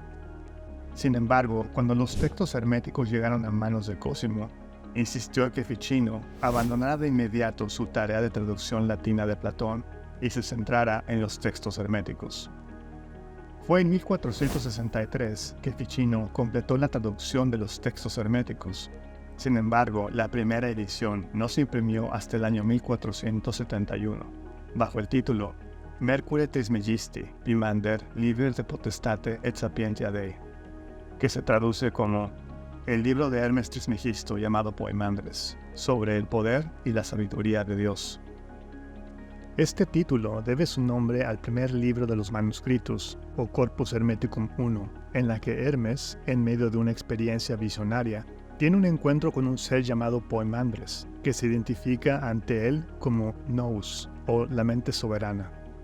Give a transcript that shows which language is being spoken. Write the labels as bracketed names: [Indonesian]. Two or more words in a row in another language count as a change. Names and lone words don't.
[Spanish] Sin embargo, cuando los textos herméticos llegaron a manos de Cosimo, insistió en que Ficino abandonara de inmediato su tarea de traducción latina de Platón y se centrara en los textos herméticos. Fue en 1463 que Ficino completó la traducción de los textos herméticos. Sin embargo, la primera edición no se imprimió hasta el año 1471, bajo el título Mercure Trismegisti, Pimander, Liber de Potestate et Sapientia Dei, que se traduce como el libro de Hermes Trismegisto llamado Poemandres, sobre el poder y la sabiduría de Dios. Este título debe su nombre al primer libro de los manuscritos, o Corpus Hermeticum I, en la que Hermes, en medio de una experiencia visionaria, tiene un encuentro con un ser llamado Poemandres, que se identifica ante él como Nous, o la mente soberana.